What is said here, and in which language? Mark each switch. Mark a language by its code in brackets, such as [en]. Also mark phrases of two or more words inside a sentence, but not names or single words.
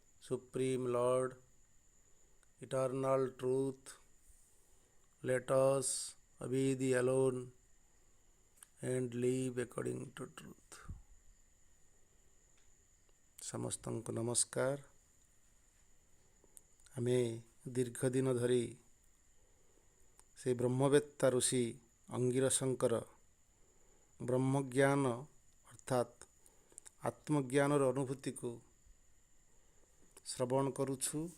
[en] Supreme Lord, eternal truth, let us obey thee alone and live according to truth. [or] ସମସ୍ତଙ୍କୁ ନମସ୍କାର। ଆମେ ଦୀର୍ଘ ଦିନ ଧରି ସେ ବ୍ରହ୍ମବେତ୍ତା ଋଷି ଅଙ୍ଗିରସଙ୍କର ବ୍ରହ୍ମଜ୍ଞାନ ଅର୍ଥାତ୍ ଆତ୍ମଜ୍ଞାନର ଅନୁଭୂତିକୁ ଶ୍ରବଣ କରୁଛୁ।